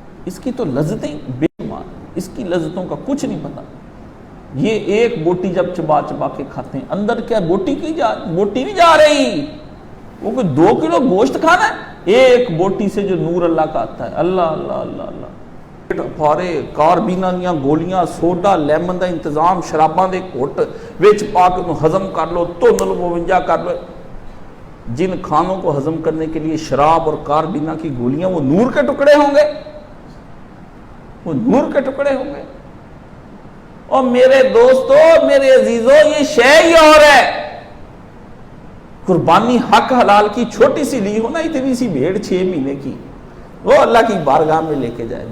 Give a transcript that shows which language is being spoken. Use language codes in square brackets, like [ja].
[ur] اس کی تو لذتیں بے شمار, اس کی لذتوں کا کچھ نہیں پتا. یہ ایک بوٹی جب چبا چبا کے کھاتے ہیں اندر کیا بوٹی نہیں جا رہی, وہ کوئی 2 کلو گوشت کھانا ہے. ایک بوٹی سے جو نور اللہ کا آتا ہے. اللہ اللہ اللہ اللہ. [pa] پھارے کاربیناں دیاں گولیاں, سوڈا لیمن دا انتظام, شراباں دے گھٹ وچ پا کے ہضم کر لو, تن لو 52 کر لو. [ur] جن کھانوں کو ہضم کرنے کے لیے شراب اور کاربینا کی گولیاں, وہ نور کے ٹکڑے ہوں گے, وہ نور کے ٹکڑے ہوں گے. اور میرے دوستو میرے عزیزو یہ شے ہی اور ہے. قربانی حق حلال کی چھوٹی سی لی ہو نا, اتنی سی بھیڑ 6 مہینے کی, وہ اللہ کی بارگاہ میں لے کے جائے.